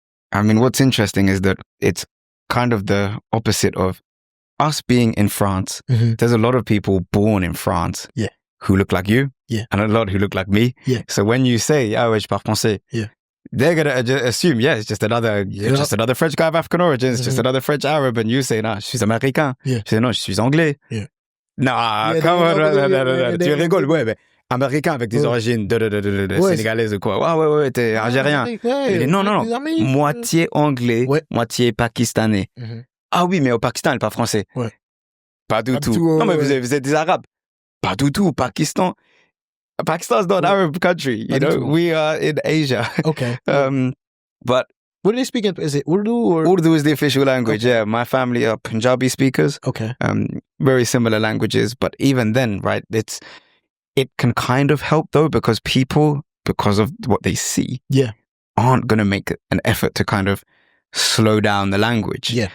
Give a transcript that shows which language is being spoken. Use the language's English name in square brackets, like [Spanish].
[English] I mean, what's interesting is that it's kind of the opposite of us being in France. There's a lot of people born in France who look like you and a lot who look like me. So when you say, [French] ah ouais, je parle français, [English] they're going to assume, it's just another French guy of African origin, it's just another French Arab, and you say, [French] non, je suis américain. Je say, non, je suis anglais. Non, [English] come on, [French] tu rigoles, ouais, mais américain avec des origines sénégalaises ou quoi. Ouais, t'es algérien. Non, moitié anglais, moitié pakistanais. Ah oui, mais au Pakistan, elle parle français. Pas du tout. Non, mais vous êtes des Arabes. Pas du tout, Pakistan. [English] Pakistan's not an Arab country, you know. We are in Asia. Okay. But what do they speak in? Is it Urdu or? Urdu is the official language, yeah. My family are Punjabi speakers. Okay. Very similar languages, but even then, right, it can kind of help though, because people, because of what they see, aren't going to make an effort to kind of slow down the language.